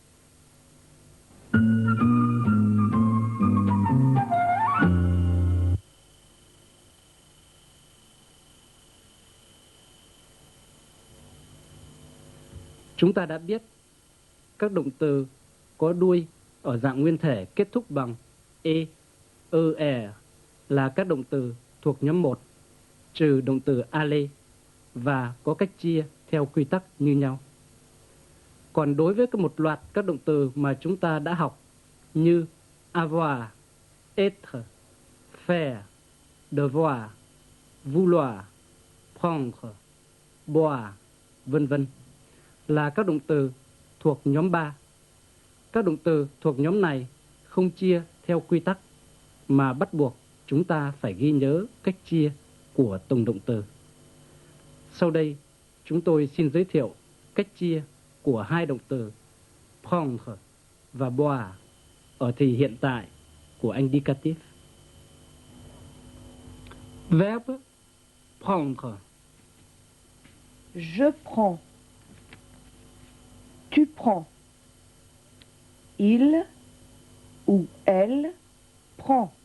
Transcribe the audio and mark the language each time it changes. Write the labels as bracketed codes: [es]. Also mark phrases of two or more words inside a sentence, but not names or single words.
[vi] Chúng ta đã biết các động từ có đuôi ở dạng nguyên thể kết thúc bằng e, er là các động từ thuộc nhóm 1, trừ động từ aller, và có cách chia theo quy tắc như nhau. Còn đối với một loạt các động từ mà chúng ta đã học như [fr] avoir, être, faire, devoir, vouloir, prendre, boire, [vi] vân vân, là các động từ thuộc nhóm 3. Các động từ thuộc nhóm này không chia theo quy tắc, mà bắt buộc chúng ta phải ghi nhớ cách chia của từng động từ. Sau đây, chúng tôi xin giới thiệu cách chia của hai động từ prendre và boire ở thì hiện tại của indicatif. [fr] Verbe prendre. Je prends. Tu prends. Il ou elle prend.